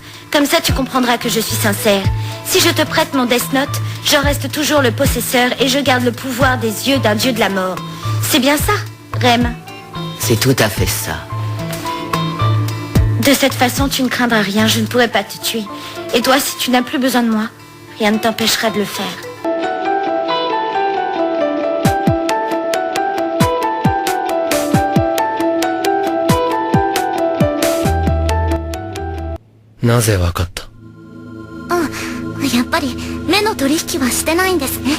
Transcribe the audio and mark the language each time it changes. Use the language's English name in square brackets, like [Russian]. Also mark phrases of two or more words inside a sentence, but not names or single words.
[French] Comme ça, tu comprendras que je suis sincère. Si je te prête mon Death Note, je reste toujours le possesseur et je garde le pouvoir des yeux d'un dieu de la mort. C'est bien ça, Rem? C'est tout à fait ça. De cette façon, tu ne craindras rien, je ne pourrai pas te tuer. Et toi, si tu n'as plus besoin de moi, rien ne t'empêchera de le faire. [Japanese] やっぱり目の取引はしてないんですね。